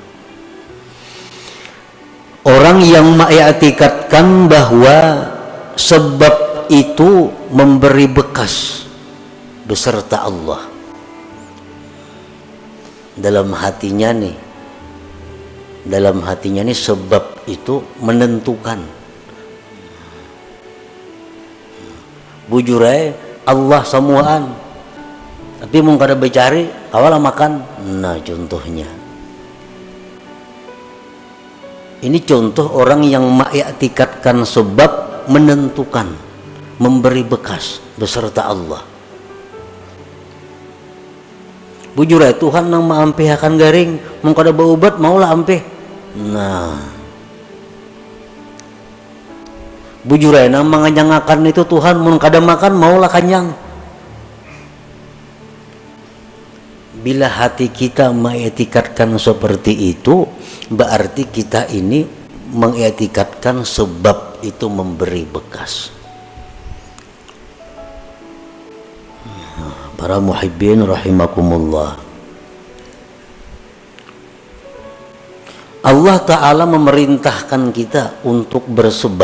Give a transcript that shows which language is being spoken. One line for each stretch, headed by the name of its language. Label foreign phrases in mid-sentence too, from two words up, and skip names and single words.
Indonesian: Orang yang mengiktikadkan bahwa sebab itu memberi bekas beserta Allah dalam hatinya nih, sebab itu menentukan.
Banjar: Bujurai Allah semuaan, tapi mau kada becari awal makan.
Indonesian: Nah, contohnya ini contoh orang yang mengiktikadkan sebab menentukan, memberi bekas beserta Allah.
Banjar: Bujurai Tuhan nang maampihakan garing, mau kada baubat maulah ampih. Nah, bujurai nang manganyangakan itu Tuhan, mau kada makan maulah kanyang.
Indonesian: Bila hati kita mengiktikadkan seperti itu, berarti kita ini mengiktikadkan sebab itu memberi bekas. Para
Arabic: محبين رحمكم الله, الله تعالى
Indonesian: memerintahkan kita untuk bersebab.